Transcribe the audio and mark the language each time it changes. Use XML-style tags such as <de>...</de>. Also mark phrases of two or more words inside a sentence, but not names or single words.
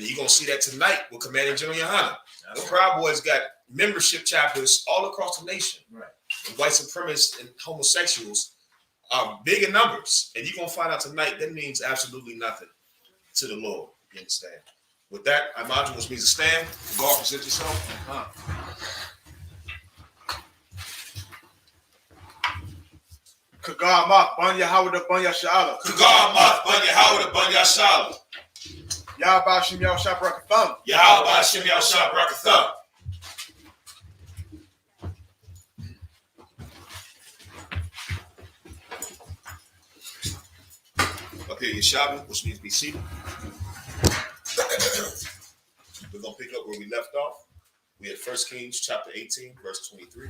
<en>You're gonna see that tonight with Commanding General YAHANNA. The Proud Boys got membership chapters all across the nation. Right. And white supremacists and homosexuals are big in numbers, and you're gonna find out tonight that means absolutely nothing to the Lord. You understand? With that, I imagine which means to stand. God, present yourself. Kagamak, Banya Howard, Banya Shala. Kagamak, Banya Howard, Banya Shala. Yahweh Shem Yahweh Shah Brakatham. Yahweh Shem Yahweh Shah Brakatham. Up here, Yeshabi, which means be seated. We're going to pick up where we left off. We had 1 Kings chapter 18, verse 23.</en>